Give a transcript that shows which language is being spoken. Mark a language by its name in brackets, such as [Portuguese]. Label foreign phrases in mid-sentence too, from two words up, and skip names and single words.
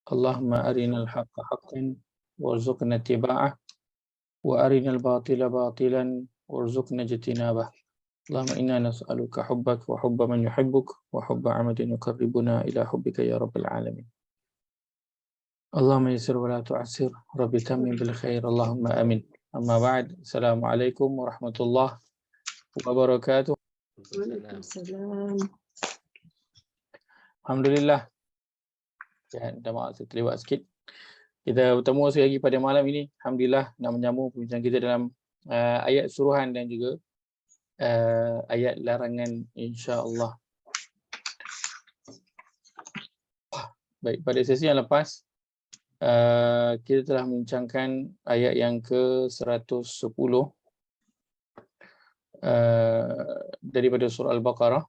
[Arabic] اللهم أرنا الحق حقا وارزقنا اتباعه وأرنا الباطل باطلا وارزقنا اجتنابه. اللهم إنا نسألك حبك وحب من يحبك وحب عمد يقربنا إلى حبك يا رب العالمين. اللهم يسر ولا تعسر، رب تمم بالخير، اللهم آمين. أما بعد، السلام عليكم ورحمة الله وبركاته. وعليكم السلام. الحمد لله. [Malay] Ya, dah maaf saya terlewat sikit. Kita bertemu sekali lagi pada malam ini. Alhamdulillah nak menyambung perbincangan kita dalam ayat suruhan dan juga ayat larangan, insya-Allah. Baik, pada sesi yang lepas kita telah membincangkan ayat yang ke-110 daripada surah Al-Baqarah.